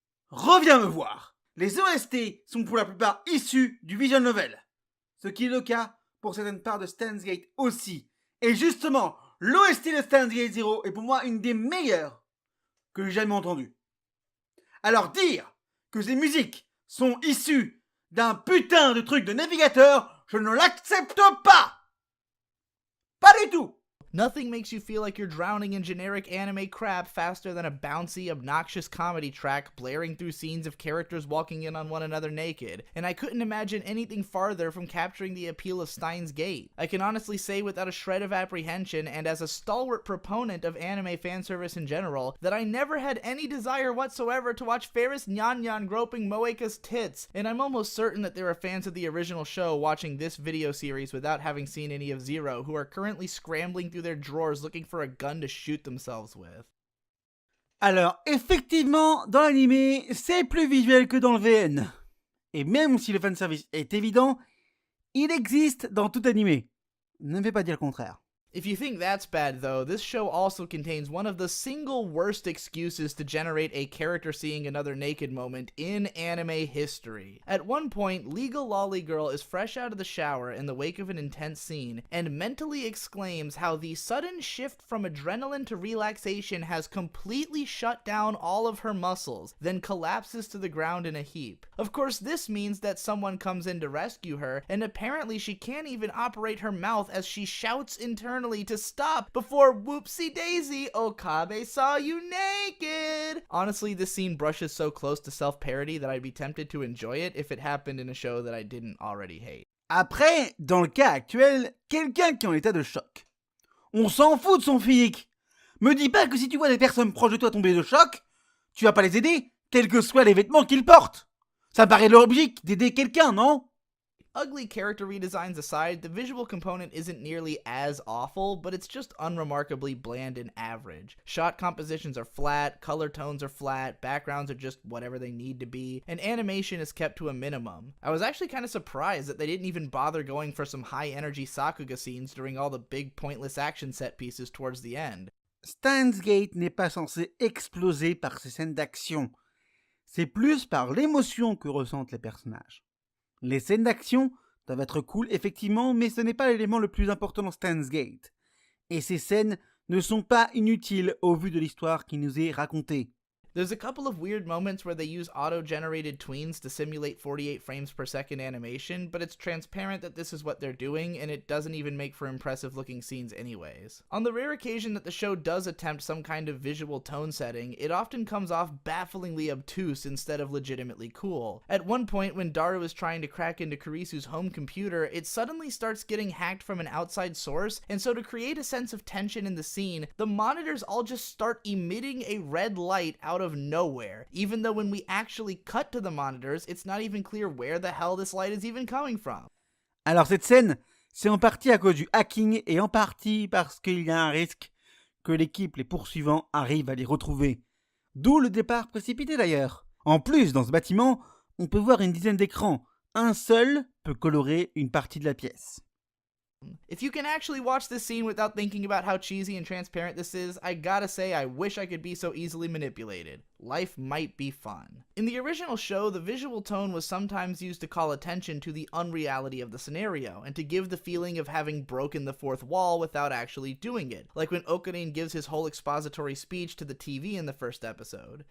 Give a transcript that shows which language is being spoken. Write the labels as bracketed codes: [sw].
[fr] Reviens me voir. Les OST sont pour la plupart issus du visual novel, ce qui est le cas pour certaines parts de Steins Gate aussi. Et justement, l'OST de Steins Gate Zero est pour moi une des meilleures que j'ai jamais entendues. Alors dire que ces musiques sont issues d'un putain de truc de navigateur, je ne l'accepte pas. Pas du tout. [en] Nothing makes you feel like you're drowning in generic anime crap faster than a bouncy, obnoxious comedy track blaring through scenes of characters walking in on one another naked, and I couldn't imagine anything farther from capturing the appeal of Steins Gate. I can honestly say without a shred of apprehension, and as a stalwart proponent of anime fanservice in general, that I never had any desire whatsoever to watch Ferris Nyan Nyan groping Moeka's tits, and I'm almost certain that there are fans of the original show watching this video series without having seen any of Zero who are currently scrambling through their drawers looking for a gun to shoot themselves with. [fr] Alors, effectivement, dans l'anime, c'est plus visuel que dans le VN. Et même si le fanservice est évident, il existe dans tout anime. Ne me fais pas dire le contraire. [en] If you think that's bad, though, this show also contains one of the single worst excuses to generate a character seeing another naked moment in anime history. At one point, Legal Lolly Girl is fresh out of the shower in the wake of an intense scene, and mentally exclaims how the sudden shift from adrenaline to relaxation has completely shut down all of her muscles, then collapses to the ground in a heap. Of course, this means that someone comes in to rescue her, and apparently she can't even operate her mouth as she shouts internally to stop before whoopsie daisy, Okabe saw you naked. Honestly, this scene brushes so close to self-parody that I'd be tempted to enjoy it if it happened in a show that I didn't already hate. [fr] Après, dans le cas actuel, quelqu'un qui est en état de choc. On s'en fout de son physique. Me dis pas que si tu vois des personnes proches de toi tomber de choc, tu vas pas les aider, quels que soient les vêtements qu'ils portent. Ça paraît logique d'aider quelqu'un, non? [en] Ugly character redesigns aside, the visual component isn't nearly as awful, but it's just unremarkably bland and average. Shot compositions are flat, color tones are flat, backgrounds are just whatever they need to be, and animation is kept to a minimum. I was actually kind of surprised that they didn't even bother going for some high-energy Sakuga scenes during all the big pointless action set pieces towards the end. [fr] Steins Gate n'est pas censé exploser par ses scènes d'action. C'est plus par l'émotion que ressentent les personnages. Les scènes d'action doivent être cool, effectivement, mais ce n'est pas l'élément le plus important dans Steins Gate. Et ces scènes ne sont pas inutiles au vu de l'histoire qui nous est racontée. [en] There's a couple of weird moments where they use auto-generated tweens to simulate 48 frames per second animation, but it's transparent that this is what they're doing, and it doesn't even make for impressive looking scenes anyways. On the rare occasion that the show does attempt some kind of visual tone setting, it often comes off bafflingly obtuse instead of legitimately cool. At one point, when Daru is trying to crack into Kurisu's home computer, it suddenly starts getting hacked from an outside source, and so to create a sense of tension in the scene, the monitors all just start emitting a red light out of nowhere, even though when we actually cut to the monitors, it's not even clear where the hell this light is even coming from. [fr] Alors cette scène, c'est en partie à cause du hacking et en partie parce qu'il y a un risque que l'équipe les poursuivants arrive à les retrouver. D'où le départ précipité d'ailleurs. En plus, dans ce bâtiment, on peut voir une dizaine d'écrans. Un seul peut colorer une partie de la pièce. [en] If you can actually watch this scene without thinking about how cheesy and transparent this is, I gotta say I wish I could be so easily manipulated. Life might be fun. In the original show, the visual tone was sometimes used to call attention to the unreality of the scenario, and to give the feeling of having broken the fourth wall without actually doing it, like when Okarin gives his whole expository speech to the TV in the first episode.